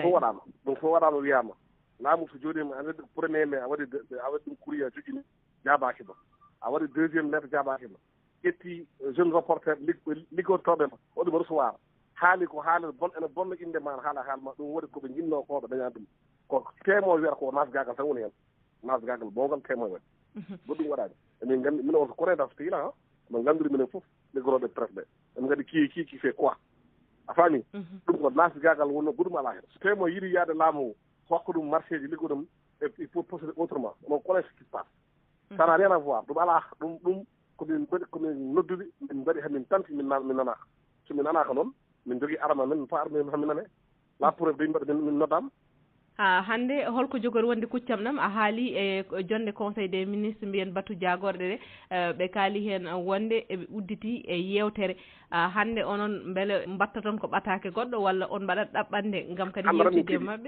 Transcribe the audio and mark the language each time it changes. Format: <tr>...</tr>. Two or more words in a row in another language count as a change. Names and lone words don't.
<ff>ɗum fof waɗama wiyama laamu so jooɗima a waɗi premier mai a waɗi ɗum courrier joƴini jabaki ma a waɗi</ff> <fr>deuxiéme lettre</fr> <ff>jabaki ma ƴetti</ff> <fr>jeune reporter</fr> <ff>liggotoɓe ma waɗuma recevoir haali ko haala bon ene bonna inde ma haala haalma ɗum waɗi koɓe jinno ko ɓe daña ɗum ko Témoin wiyata ko nasgagal tan woni hen nasgagal bowgal Témoin waɗi bo ɗum waɗani emin gandi minen on ko corée</ff> <fr>dans ce pays là</fr> <ff>min gandiri minen foof liggoroɓe presse ɓe emin gandi</ff> <fr>qui fait quoi</fr> <ff>a faami ɗum ko nasgagal wonno goɗɗum ala hen so Témoin yiiɗi yaade laamu hokka ɗum marché ji liggo ɗum</ff> <fr>il faut procéder autrement on connaît ce qui se passe ça n'a rien à voir</fr> <ff>ɗum ala ɗum komin noddude min mbaɗi hamin tanti min nanaka somin nanaka noon min jogui arma men pa arme hamin nane</ff> <fr>la preuve</fr> <ff>ɓe mbaɗa min noddama hannde holko jogori wonde kuccam ɗam a haali e jonde</ff> <fr>conseil des ministres</fr> <ff>mbiyen batu jagorɗe ɗe ɓe kaali heen wonde eɓe udditi e yewtere hannde onon beele mbatta toon ko ɓatake goɗɗo walla on mbaɗat ɗaɓɓande ngam kadi yewtide maɓɓe</ff>